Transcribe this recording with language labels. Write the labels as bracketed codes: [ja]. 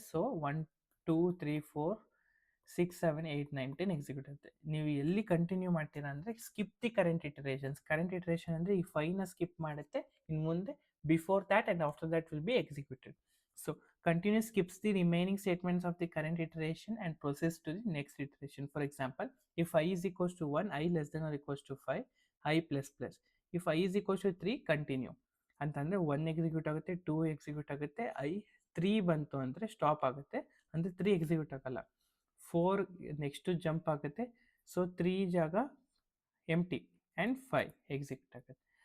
[kn] So 1 2 3 4 6 7 8 9 10 execute ಆಗುತ್ತೆ. ನೀವು ಎಲ್ಲಿ ಕಂಟಿನ್ಯೂ ಮಾಡ್ತೀರಾ ಅಂದರೆ, ಸ್ಕಿಪ್ ದಿ ಕರೆಂಟ್ ಇಟರೇಷನ್ ಅಂದರೆ ಈ 5ನ ಸ್ಕಿಪ್ ಮಾಡುತ್ತೆ, ಇನ್ನು ಮುಂದೆ [en] Before that and after that will be executed. So continue skips the remaining statements of the current iteration and process to the next iteration. For example, if i is equals to 1, i less than or equals to 5, i plus plus. if i is equals to 3, [kn] continue ಅಂತಂದರೆ 1 execute ಆಗುತ್ತೆ, 2 execute ಆಗುತ್ತೆ, i 3 ಬಂತು ಅಂದರೆ stop ಆಗುತ್ತೆ, ಅಂದರೆ 3 execute ಆಗಲ್ಲ. 4 next jump ಆಗುತ್ತೆ, so 3 ಜಾಗ ಎಂಟಿ ಆ್ಯಂಡ್ 5 ಎಕ್ಸಿಕ್ಯೂಟ್ ಆಗುತ್ತೆ.